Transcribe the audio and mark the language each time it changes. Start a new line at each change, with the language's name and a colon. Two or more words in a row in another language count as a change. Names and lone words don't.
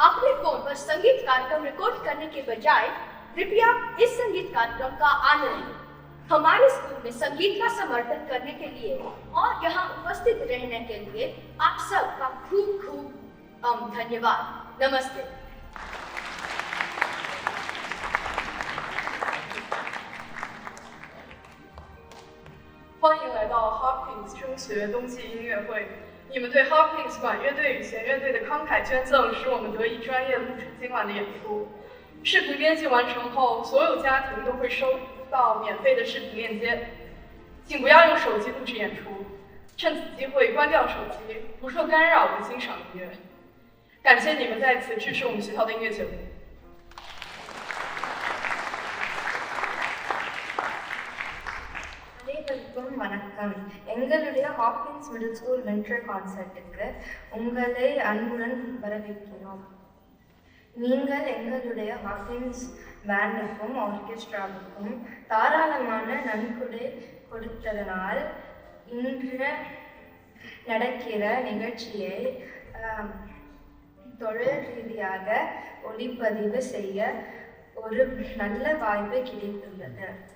Hindi: अपने फोन पर संगीत कार्यक्रम रिकॉर्ड करने के बजाय कृपया इस संगीत कार्यक्रम का आनंद लें। हमारे स्कूल में संगीत का समर्थन करने के लिए और यहाँ उपस्थित रहने के लिए आप सबका खूब धन्यवाद। नमस्ते।
Chinese: 欢迎来到 Hopkins 升学冬季音乐会。你们对 Hopkins 管乐队与弦乐队的慷慨捐赠，使我们得以专业录制今晚的演出。视频编辑完成后，所有家庭都会收到免费的视频链接。请不要用手机录制演出，趁此机会关掉手机，不受干扰地欣赏音乐。感谢你们在此支持我们学校的音乐节目。
Tamil: அனைவருக்கும் வணக்கம். எங்களுடைய ஹாப்கின்ஸ்
English: middle school winter concert
Tamil: உங்களை அன்புடன் வரவேற்கிறோம். நீங்கள் எங்களுடைய ஹாப்கின்ஸ் பேண்டுக்கும் ஆர்கெஸ்ட்ராவுக்கும் தாராளமான நன்கொடை கொடுத்ததனால் இன்று நடக்கிற நிகழ்ச்சியை தொழில் ரீதியாக ஒளிப்பதிவு செய்ய ஒரு நல்ல வாய்ப்பு கிடைத்துள்ளது.